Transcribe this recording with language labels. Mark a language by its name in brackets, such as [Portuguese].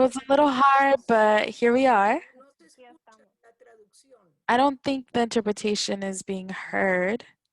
[English] was a little hard, but here we are. [Spanish] no se escucha la traducción. [English] I don't think the interpretation is being heard.